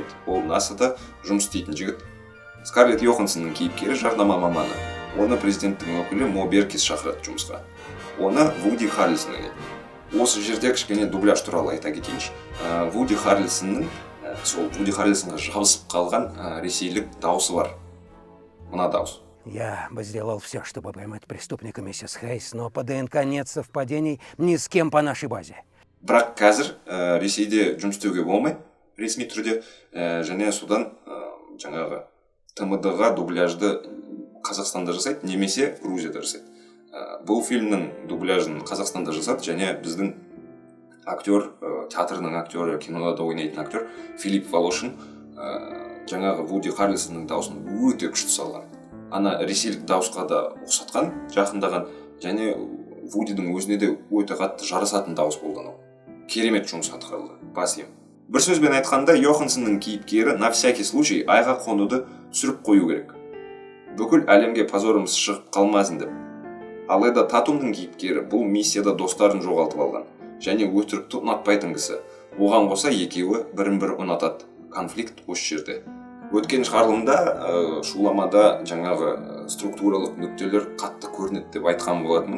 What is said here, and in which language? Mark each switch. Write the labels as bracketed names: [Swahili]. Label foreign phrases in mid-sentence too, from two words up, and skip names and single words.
[Kazakh] Ол НАСАда жұмыс істейтін жігіт. Скарлетт Йоханссонның кейіпкері жарнама маманы. Оны президенттің өкілі Мо Беркис шақырады жұмысқа. Оны Вуди Харрельсон ойнайды. Осы жерде кішкене дубляж туралы айта кетейінші. Вуди Харрельсонға жабысып қалған ресейлік дауысы бар. Мына дауыс. [Russian] Я бы сделал все, чтобы поймать преступника, миссис Хейс, но по ДНК нет совпадений ни с кем по нашей базе. [Kazakh] Бірақ қазір Ресейде жұмыс істеуге болмайды, ресми түрде, және содан жаңағы ТМД-ға дубляжды Қазақстанда жасайды, немесе Грузияда жасайды. Бұл фильмнің дубляжын Қазақстанда жасады, және біздің актер, театрының актері, кинода ойнайтын актер Филипп Волошин жаңағы Вуди Харрельсонның дауысын өте күшті салған. Ана ресейлік дауысқа да ұқсатқан, жақындаған, және Вудидің өзіне де өте қатты жарасатын дауыс болды. Керемет жұмыс атқарылды, бас ием. Бір сөзбен айтқанда, Йоханссонның кейіпкері [Russian] на всякий случай [Kazakh] айға қонуды түсіріп қою керек. бүкіл әлемге позорымыз шығып қалмасын деп. Алайда Татумдың кейіпкері бұл миссияда достарын жоғалтып алған және өтірікті ұнатпайтын кісі. Оған қоса екеуі бірін-бірі ұнатады. Конфликт осы жерде. Өткен шығарылымда шуламада жаңағы структуралық нүктелер қатты көрінеді деп айтқан болатынмын.